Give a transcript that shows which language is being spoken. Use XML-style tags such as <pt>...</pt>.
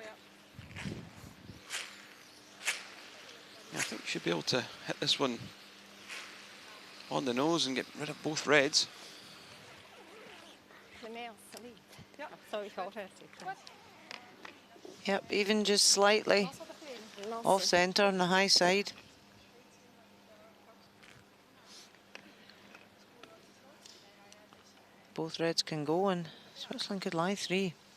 <en>Yeah, I think we should be able to hit this one on the nose and get rid of both reds.</en> <sv>Lite mer solid. Ja, så vi får här.</sv> <en>Yep, even just slightly off centre on the high side. Both reds can go and Switzerland could lie 3.</en>